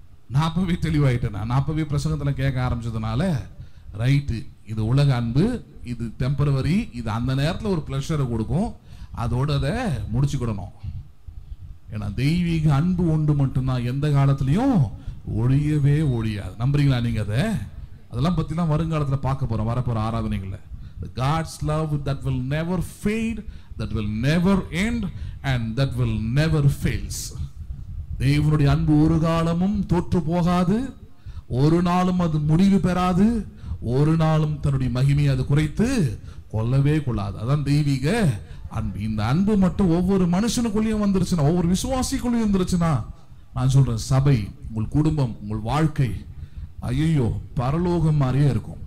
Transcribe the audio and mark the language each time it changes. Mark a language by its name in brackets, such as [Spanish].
[Tamil] நான் அப்பவே தெளிவாயிட்டேன். நான் அப்பவே பிரசங்கத்துல கேட்க ஆரம்பிச்சதுனால ரைட்டு, இது உலக அன்பு, இது டெம்பரவரி, இது அந்த நேரத்தில் ஒரு பிளஷரை கொடுக்கும், அதோட அதை முடிச்சுக்கிடணும். ஏன்னா தெய்வீக அன்பு ஒன்று மட்டும்தான் எந்த காலத்திலையும் ஒழியவே ஒழியாது. நம்புறீங்களா நீங்க? அதெல்லாம் பத்திலாம் வருங்காலத்தில் பார்க்க போறோம், வரப்போற ஆராதனைகள்ல. [English] God's love that will never fade, that will never end, and that will never fails. [Tamil] தேவனுடைய அன்பு ஒரு காலமும் தோற்று போகாது, ஒரு நாளும் அது முடிவு பெறாது, ஒரு நாளும் தன்னுடைய மகிமையை அது குறைத்து கொள்ளவே கொள்ளாது. அதான் தெய்வீக அன்பு. இந்த அன்பு மட்டும் ஒவ்வொரு மனுஷனுக்குள்ளேயும் வந்துருச்சுன்னா, ஒவ்வொரு விசுவாசிக்குள்ளேயும் வந்துருச்சுன்னா, நான் சொல்றேன், சபை, உங்கள் குடும்பம், உங்கள் வாழ்க்கை ஐயோ பரலோகம் மாதிரியே இருக்கும்.